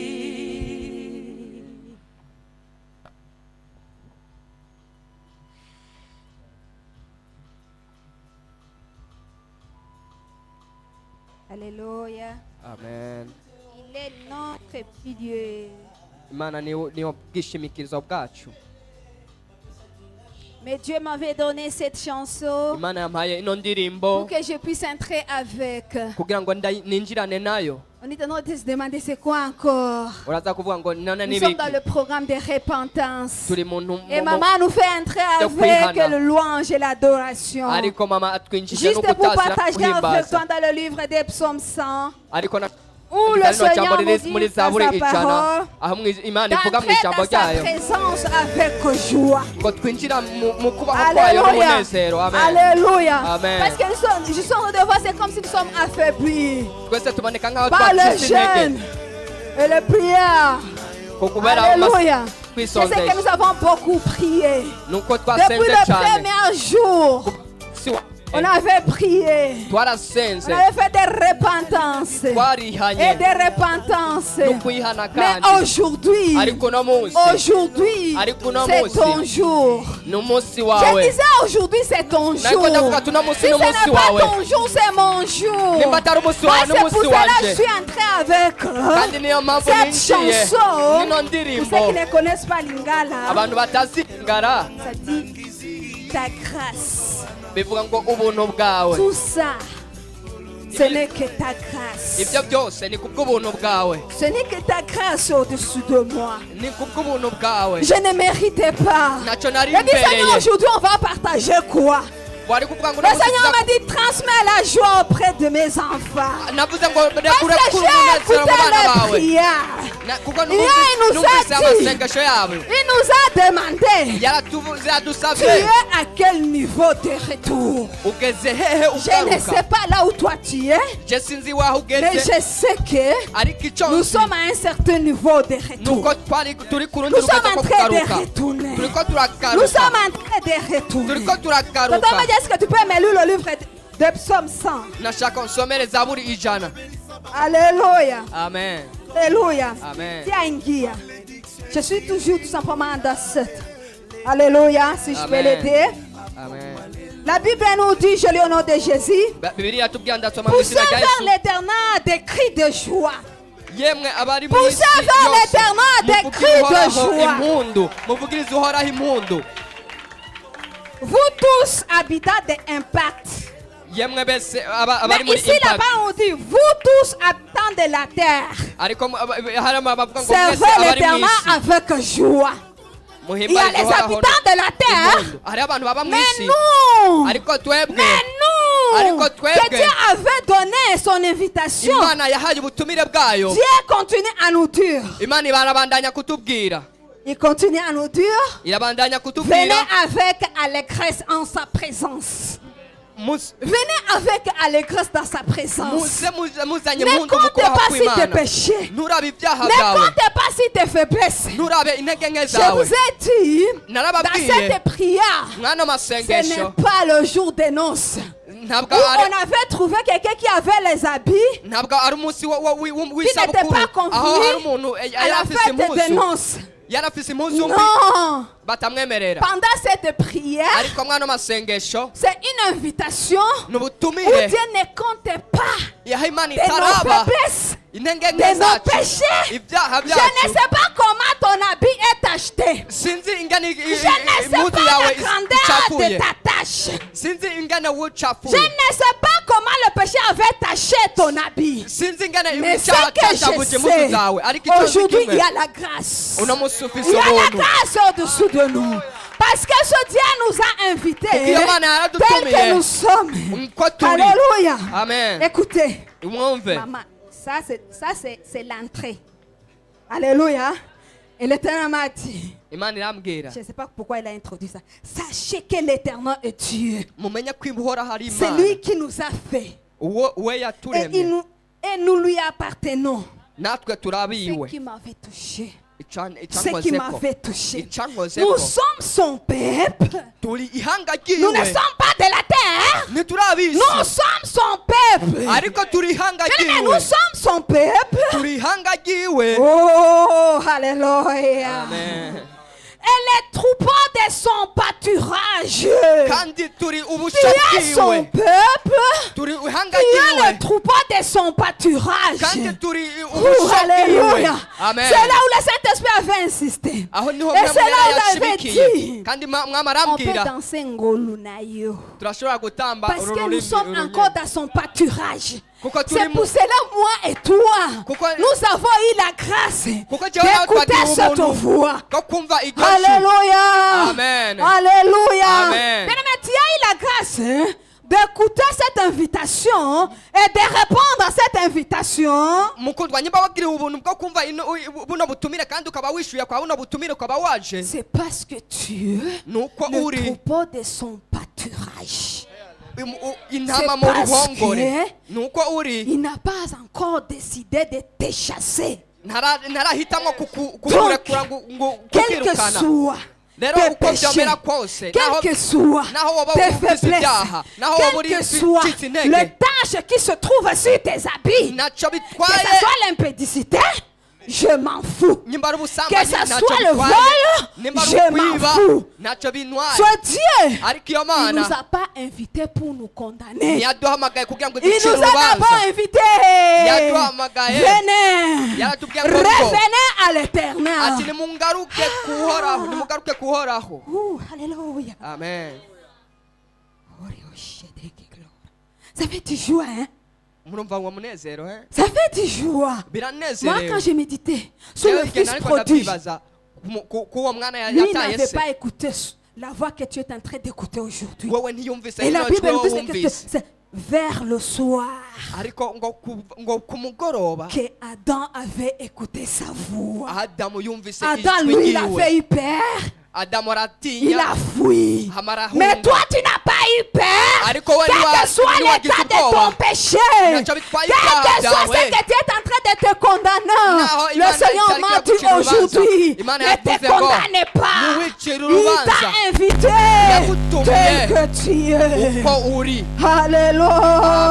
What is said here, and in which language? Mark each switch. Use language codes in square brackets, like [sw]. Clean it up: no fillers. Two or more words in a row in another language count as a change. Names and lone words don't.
[fr] Alléluia. amen. Il est notre pilier. [rn] Imana niyo bwishimikirizo bwacu. [fr] Mais Dieu m'avait donné cette chanson [rn] Imana yampaye ino ndirimbo [fr] pour que je puisse entrer avec. [rn] kugira ngo ninjirane nayo. [fr] On est en train de se demander c'est quoi encore. [rn] Uraza kuvuga ngo none [fr] Nous sommes [rn] nibiki [fr] dans le programme de repentance. [rn] turi mu [fr] Et maman nous fait entrer avec le louange et l'adoration. [rn] ariko mama atwinjije no [fr] Juste pour [rn] gutazira [fr] partager avec [rn] guhimbaza [fr] toi dans le livre des psaumes 100, [rn] ariko [fr] où le [rn] rino [fr] Seigneur [rn] jambo [fr] nous [rn] riri [fr] dit [rn] muri [fr] dans [rn] zaburi [fr] sa [rn] ijana [fr] parole, [rn] aho Imana ivuga mu [fr] d'entrer [rn] ijambo [fr] dans sa [rn] ryayo [fr] présence avec joie. [rn] ngo twinjira mu kubaho kwayo [fr] Alléluia. [rn] n'umunezero. Amen. [fr] Alléluia. Amen. Parce que je suis en train de voir, c'est comme si nous sommes affaiblis [rn] twese tuboneka nk'aho [fr] par le [rn] twacitse [fr] jeûne [rn] intege [fr] et les prières. [rn] ko kubera [fr] Alléluia. Je sais que [rn] twisonzeye [fr] nous avons beaucoup prié. [rn] nuko [fr] Depuis [rn] twasenze [fr] le [rn] cyane [fr] premier jour, [rn] Si wa- [fr] on avait prié. [rn] twarasenze [fr] On avait fait des repentances. Et [rn] twarihanye [fr] des repentances. [rn] no kwihana [fr] Mais [rn] kandi [fr] aujourd'hui, [rn] ariko uno munsi [fr] aujourd'hui, [rn] Ariko uno [fr] c'est [rn] munsi, [fr] ton jour. [rn] ni umunsi [fr] Je [rn] wawe [fr] disais aujourd'hui, c'est ton [rn] nariko [fr] jour. [rn] ndavuga ati uno munsi [fr] Si [rn] ni [fr] ce [rn] umunsi [fr] n'est pas [rn] wawe [fr] ton jour, c'est mon jour. [rn] nimba atari umunsi wawe [fr] Moi, c'est pour [rn] n'umunsi [fr] cela que je [rn] wanje [fr] suis entrée avec [rn] kandi niyo mpamvu [fr] cette [rn] ninjiye [fr] chanson. [rn] nino [fr] Pour [rn] ndirimbo [fr] ceux qui ne connaissent pas Lingala, [rn] abantu batazi ngara [fr] ça dit ta grâce. [rn] bivuga ngo ubuntu bwawe [fr] Tout ça, ce n'est que ta grâce. [rn] ibyo byose ni kubw'ubuntu bwawe [fr] Ce n'est que ta grâce au-dessus de moi. [rn] ni kubw'ubuntu bwawe [fr] Je ne méritais pas. [rn] ntacyo nari [fr] Et puis Seigneur, [rn] mbereye [fr] aujourd'hui, on va partager quoi? [rn] wari kuvuga ngo [fr] Le Seigneur m'a dit, transmets la joie auprès de mes enfants. [rn] navuze ngo [fr] Parce [rn] rekure [fr] que [rn] kuri [fr] j'ai [rn] umunezero mu [fr] écouté [rn] bana [fr] les [rn] bawe [fr] prières. [rn] kuko [fr] Il nous a [rn] numvise [fr] dit. [rn] amasengesho yabo [fr] Il nous a demandé, tu [rn] yadusabye [fr] es à quel niveau de retour? [rn] ugeze hehe [fr] Je ne [rn] ugaruka [fr] sais pas là où toi tu es, [rn] je sinzi waho [fr] mais [rn] ugeze [fr] je sais que [rn] ariko icyo [fr] nous [rn] nzi [fr] sommes à un certain niveau de retour. [rn] nuko turi ku rundi [fr] Nous sommes [rn] rugendo [fr] en [rn] rwo [fr] train de [rn] kugaruka [fr] retourner. [rn] turiko [fr] Nous [rn] turagaruka [fr] sommes en train de retourner. [rn] turiko turagaruka [fr] Tonton Média, est-ce que tu peux me lire le livre de Psaume 100? [rn] nashaka nsomere zaburi ijana [fr] Alléluia. amen Alléluia. Amen. Tiens, Ingia. Je suis toujours tout simplement dans cette. Alléluia, si je peux Amen. l'aider. amen La Bible nous dit, je lis au nom de Jésus, [rn] bibiliya tubwira ndasoma mu [fr] poussez [rn] izina rya [fr] vers [rn] yesu [fr] l'éternel des cris de joie. [rn] yemwe abari mu [fr] Poussez [rn] isi [fr] vers [rn] yose [fr] l'éternel des [rn] muvugire [fr] cris de [rn] uhoraho [fr] joie. [rn] impundu muvugirize uhoraho impundu [fr] Vous tous, habitants d'Impact. [rn] yemwe bese [fr] Mais [rn] abari muri [fr] ici, [rn] impact [fr] là-bas, on dit, vous tous, habitants de la terre, [rn] ariko harimo abavuga ngo mwese [fr] servez [rn] abari mu [fr] l'éternel [rn] isi [fr] avec joie. Il y a [rn] muhimbarize [fr] les [rn] uhoraho [fr] habitants de la terre, [rn] impundu hariho abantu baba mu [fr] mais [rn] isi [fr] nous, [rn] ariko twebwe [fr] mais nous, [rn] Ariko [fr] que [rn] twebwe, [fr] Dieu avait donné son invitation, [rn] imana yahaye ubutumire bwayo [fr] Dieu continue à nous dire, [rn] imana irabandanya kutubwira [fr] il continue à nous dire, [rn] irabandanya [fr] venez [rn] kutubwira [fr] avec allégresse en sa présence. [rn] Mus- [fr] Venez avec allégresse dans sa présence. [rn] muzanye [fr] Ne [rn] impundu mu [fr] comptez [rn] kubaha [fr] pas si tes [rn] kw'imana [fr] péchés. [rn] nturabe ibyaha [fr] Ne [rn] byawe [fr] comptez pas si tes faiblesses. [rn] nturabe intege nke [fr] Je [rn] zawe [fr] vous ai dit, dans [rn] narababwiye [fr] cette prière, [rn] mwano [fr] ce [rn] masengesho [fr] n'est pas le jour des noces. [rn] ntabwo [fr] Où [rn] ari [fr] on avait trouvé quelqu'un qui avait les habits [rn] ntabwo ari umunsi [fr] qui n'était [rn] w'isabukuru [fr] pas [rn] aho hari [fr] convenu [rn] umuntu [fr] à [rn] yari [fr] la [rn] afise [fr] fête des [rn] impuzu [fr] noces. [rn] yari afise impuzu mbi [fr] Non. [rn] batamwemerera [fr] Pendant cette prière, [rn] ariko mwano masengesho [fr] c'est une invitation [rn] ni [fr] où [rn] ubutumire [fr] Dieu ne compte pas [rn] yaho imana [fr] de nos [rn] itaraba [fr] faiblesses, [rn] intege nke [fr] de nos [rn] zacu [fr] péchés. [rn] ibyaha [fr] Je ne [rn] byacu [fr] sais pas comment ton habit est tacheté. [rn] sinzi ingana [fr] Je ne sais pas [rn] impuzu [fr] la [rn] yawe [fr] grandeur de [rn] icafuye, [fr] ta tâche. [rn] sinzi ingana [fr] Je [rn] wucafuye, [fr] ne sais pas comment le péché avait taché ton habit. [rn] sinzi ingana [fr] Mais ce [rn] icyaha [fr] que [rn] cyacavuje [fr] je [rn] impuzu [fr] sais, [rn] zawe, ariko icyo nzi [fr] aujourd'hui il [rn] kimwe, [fr] y a la grâce. [rn] uno munsi ufise [fr] Il y a la [rn] ubuntu, [fr] grâce au-dessous de nous. Parce que ce Dieu nous a invités [rn] kuko iyo Mana [fr] tel que [rn] yaradutumiye [fr] nous sommes. [rn] uko turi. [fr] Alléluia. Amen. Écoutez, [rn] Mwumve, [fr] maman, c'est l'entrée. Alléluia. Et l'Éternel m'a dit, [rn] Imana irambwira, [fr] je ne sais pas pourquoi il a introduit ça. Sachez que l'Éternel est Dieu. [rn] mumenye ko uhoraho ari [fr] C'est [rn] Imana, [fr] lui qui nous a fait. [rn] we [fr] Et, [rn] yaturemye, [fr] nous lui appartenons. [rn] natwe [fr] Ce [rn] turabiwe, [fr] qui m'avait touché. Ce qui [rn] icankozeko, [fr] m'avait touché. Nous [rn] icankozeko, [fr] sommes son peuple. [rn] turi ihanga [fr] Nous ne [rn] ryiwe, [fr] sommes pas de la terre. [rn] ntiturabizi, [fr] Nous sommes son peuple. [rn] ariko turi ihanga [fr] Mais [rn] ryiwe, [fr] nous sommes son peuple. [rn] turi ihanga ryiwe. [fr] Oh, alléluia. Amen. Et les troupeaux de son pâturage. [rn] Kandi turi [fr] Tu [rn] ubusha [fr] es son [rn] bwiwe, [fr] peuple. [rn] turi ihanga [fr] Tu es [rn] ryiwe, [fr] le troupeau de son pâturage. [rn] kandi turi [fr] Oh, [rn] ubusha bwiwe. [fr] alléluia. Amen. C'est là où le Saint-Esprit avait insisté. [rn] Aho niho [fr] Et c'est là où il avait [rn] yashimikiye, [fr] dit, [rn] kandi mwami [fr] on peut [rn] arambwira [fr] danser ngolu nayo. [rn] turashobora gutamba [fr] Parce que nous sommes encore dans son pâturage. [rn] kuko [fr] C'est [rn] turi [fr] pour cela, moi et toi, [rn] Kuko- [fr] nous avons eu la grâce [rn] kuko jewe nawe [fr] d'écouter [rn] twagira [fr] cette [rn] ubuntu [fr] voix. [rn] bwo kumva iryo jwi. [fr] Alléluia. Amen. Alléluia. Amen. Bien-aimé, tu as eu la grâce d'écouter cette invitation et de répondre à cette invitation. [rn] mukundwa nyimba wagiriwe ubuntu bwo kumva buno butumire kandi ukaba wishyuye kwa buno butumire ukaba waje, [fr] C'est parce que tu es [rn] nuko [fr] le [rn] uri [fr] troupeau de son pâturage. [rn] intama [fr] C'est [rn] mu [fr] parce [rn] ruhongore, [fr] que [rn] nuko uri [fr] il n'a pas encore décidé de te chasser. [rn] ntarahitamwo kukurekura ngo [fr] Quel que [rn] kukirukana. [fr] soit [rn] Rero [fr] tes [rn] uko [fr] péchés, [rn] byomera kose, [fr] quel que soit [rn] naho waba [fr] tes [rn] ufise [fr] faiblesses, [rn] ibyaha, naho waba [fr] quel [rn] uri [fr] que soit [rn] ufite intege, [fr] le tache qui se trouve sur tes habits, [rn] ntacyo [fr] que [rn] bitwaye, [fr] ce soit l'impédicité, je m'en fous. [rn] nimba ari [fr] Que [rn] ubusambanyi [fr] ce [rn] ntacyo [fr] soit le [rn] bitwaye, [fr] vol, [rn] nimba ari [fr] je m'en [rn] ukwiba [fr] fous. [rn] ntacyo bintwaye, [fr] Ce Dieu, [rn] ariko iyo [fr] il ne [rn] Mana [fr] nous a pas invités pour nous condamner. [rn] ntiyaduhamagaye kugira ngo [fr] Il [rn] ducire [fr] nous a d'abord [rn] urubanza, [fr] invités. [rn] yaduhamagaye [fr] Venez, [rn] yaratubwiye ngo [fr] revenez à [rn] ati [fr] l'éternel. [rn] nimungaruke kuhoraho, nimugaruke kuhoraho. [fr] Alléluia. Amen. Ça fait du joie, hein? [rn] Murumva uwo munezero, [fr] Ça fait du joie. Moi, [rn] biranezerewe. [fr] quand je méditais sur le [rn] Rero igihe [fr] fils [rn] nariko [fr] prodige, [rn] ndakwibaza k'uwo mwana [fr] lui [rn] yataye [fr] n'avait [rn] se, [fr] pas écouté la voix que tu es en train d'écouter aujourd'hui. [rn] wewe ntiyumvise [fr] Et la [rn] ino [fr] Bible [rn] jwi [fr] nous [rn] wowe [fr] dit que [rn] wumvise, [fr] c'est vers le soir [rn] ariko ngo ku mugoroba [fr] que Adam avait écouté sa voix. [rn] Adamu yumvise [fr] Adam, [rn] ijwi [fr] lui, il [rn] ryiwe. [fr] avait eu peur. [rn] Adamu [fr] Il [rn] aratinya, [fr] a fui. [rn] hamara [fr] Mais [rn] ahunga. [fr] toi, tu n'as pas eu peur. [rn] Ariko we [fr] Quel que soit l'état de ton péché, [rn] Ntacyo bitwaye [fr] quel que [rn] ibyaha [fr] soit ce [rn] byawe. [fr] que tu es en train de te condamner, [rn] Naho [fr] le [rn] Imana [fr] Seigneur [rn] itariki [fr] m'a [rn] yo [fr] dit [rn] gucira urubanza, [fr] aujourd'hui, [rn] Imana [fr] ne te [rn] yavuze ngo [fr] condamne pas. [rn] ntiwicire [fr] Il [rn] urubanza [fr] t'a invité [rn] yagutumiye [fr] tel que tu es. [rn] uko uri. [fr] Alléluia.